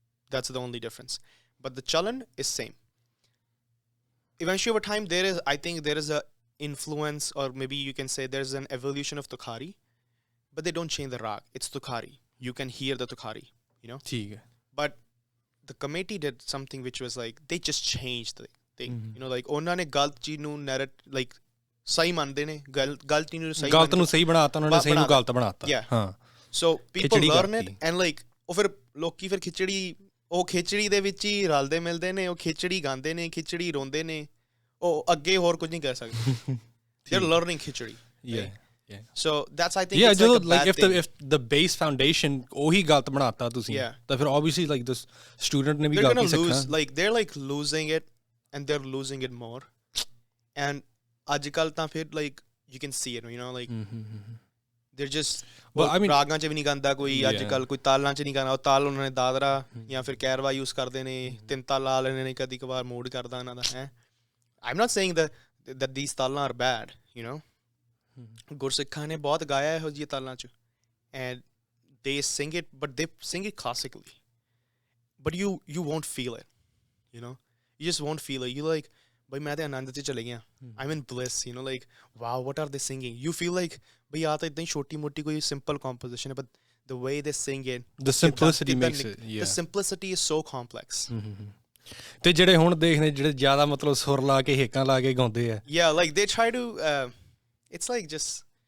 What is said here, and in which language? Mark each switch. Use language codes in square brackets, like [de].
[en] That's the only difference. But the chalan is same. Eventually over time I think there is a influence, or maybe you can say there's an evolution of Tukhari, but they don't change the rag. It's Tukhari. You can hear the Tukhari, you know? But the committee did something which was like, they just changed the thing, you know, like [pa] ਉਹਨਾਂ ਨੇ ਗਲਤ ਚੀਜ਼ ਨੂੰ like ਸਹੀ ਮੰਨਦੇ ਨੇ ਗਲਤ ਚੀਜ਼ ਨੂੰ ਸਹੀ ਗਲਤ ਨੂੰ ਸਹੀ ਬਣਾਤਾ ਉਹਨਾਂ ਨੇ ਸਹੀ ਨੂੰ ਗਲਤ ਬਣਾਤਾ ਹਾਂ [en] so people learn it and like [pa] ਉਹ ਫਿਰ ਲੋਕੀ ਫਿਰ ਖਿਚੜੀ ਦੇ ਵਿੱਚ ਹੀ ਰਲਦੇ ਮਿਲਦੇ ਨੇ ਉਹ ਖਿਚੜੀ ਗਾਉਂਦੇ ਨੇ ਖਿਚੜੀ ਰੋਂਦੇ ਨੇ ਉਹ ਅੱਗੇ ਹੋਰ ਕੁਝ ਨਹੀਂ ਕਰ ਸਕਦੇ [en] they are learning [pa] khichdi [en] So that's I think it's like a bad thing. if the base foundation [pa] ਉਹੀ ਗਲਤ ਬਣਾਤਾ ਤੁਸੀਂ ਤਾਂ ਫਿਰ [en] obviously like the student [pa] ਨੇ ਵੀ ਗਲਤੀ ਸਿੱਖਣਾ [en] like they're like losing it and they're losing it more and [pa] ਅੱਜਕੱਲ ਤਾਂ ਫਿਰ [en] like you can see it, you know, like they're just [pa] ਰਾਗਾਂ 'ਚ ਵੀ ਨਹੀਂ ਗਾਉਂਦਾ ਕੋਈ ਅੱਜਕੱਲ ਕੋਈ ਤਾਲਾਂ 'ਚ ਨਹੀਂ ਗਾਉਂਦਾ ਉਹ ਤਾਲ ਉਹਨਾਂ ਨੇ ਦਾਦਰਾ ਜਾਂ ਫਿਰ ਕੈਰਵਾ ਯੂਜ਼ ਕਰਦੇ ਨੇ ਤਿੰਨ ਤਾਲ ਲਾ ਲੈਣੇ ਨੇ ਕਦੀ ਕਵਾਰ ਮੂਡ ਕਰਦਾ ਉਹਨਾਂ ਦਾ ਹੈ [en] I'm not saying that these [pa] ਤਾਲਾਂ [en] are bad, you know. [pa] ਗੁਰਸਿੱਖਾਂ ਨੇ ਬਹੁਤ ਗਾਇਆ ਇਹੋ ਜਿਹੀ ਤਾਲਾਂ 'ਚ [en] and they sing it but they sing it classically but you won't feel it, you know, you just won't feel it. You like [pa] bhai main te anand 'ਚ ਚਲੇ ਗਿਆ [en] I'm in bliss, you know, like wow what are they singing, you feel like [pa] bhai aa ਤਾਂ ਇਦਾਂ ਹੀ ਛੋਟੀ ਮੋਟੀ ਕੋਈ [en] simple composition ਹੈ but the way they sing it, the simplicity makes it, the simplicity is so complex. [pa] ਤੇ ਜਿਹੜੇ ਹੁਣ ਦੇਖਦੇ ਜਿਹੜੇ ਜ਼ਿਆਦਾ ਮਤਲਬ ਸੁਰ ਲਾ ਕੇ ਹੇਕਾਂ ਲਾ ਕੇ ਗਾਉਂਦੇ ਆ [en] like they try to it's like just